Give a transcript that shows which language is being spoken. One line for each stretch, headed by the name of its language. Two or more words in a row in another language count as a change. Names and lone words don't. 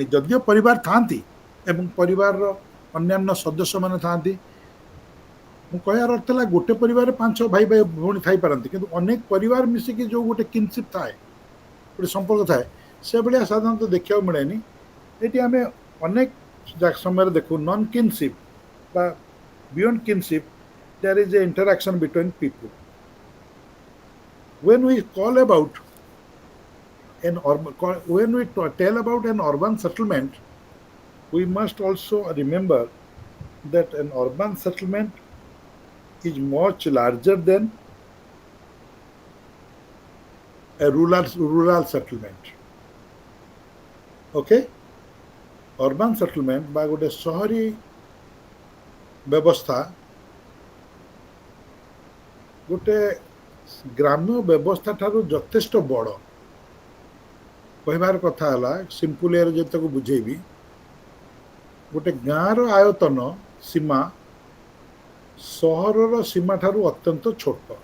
Odia: ଯଦିଓ ପରିବାର ଥାଆନ୍ତି ଏବଂ ପରିବାରର ଅନ୍ୟାନ୍ୟ ସଦସ୍ୟମାନେ ଥାଆନ୍ତି, ମୁଁ କହିବାର ଅର୍ଥ ହେଲା ଗୋଟେ ପରିବାରରେ 5-6 ଭାଇ ଭଉଣୀ ଥାଇପାରନ୍ତି, କିନ୍ତୁ ଅନେକ ପରିବାର ମିଶିକି ଯେଉଁ ଗୋଟେ କିନସିପ୍ ଥାଏ, ଗୋଟେ ସମ୍ପର୍କ ଥାଏ, ସେଭଳିଆ ସାଧାରଣତଃ ଦେଖିବାକୁ ମିଳେନି। ଏଠି ଆମେ ଅନେକ ସମୟରେ ଦେଖୁ
English: non kinship ବା beyond kinship, there is an interaction between people. When we tell about an urban settlement, we must also remember that an urban settlement is much larger than a rural settlement. Okay? Urban settlement
Odia: বা ଗୋଟେ ସହରୀ ବ୍ୟବସ୍ଥା ଗୋଟେ ଗ୍ରାମ୍ୟ ବ୍ୟବସ୍ଥା ଠାରୁ ଯଥେଷ୍ଟ ବଡ଼। କହିବାର କଥା ହେଲା, ସିମ୍ପଲ୍ ଏରେ ଯଦି ତାକୁ ବୁଝେଇବି, ଗୋଟେ ଗାଁର ଆୟତନ ସୀମା ସହରର ସୀମା ଠାରୁ ଅତ୍ୟନ୍ତ ଛୋଟ।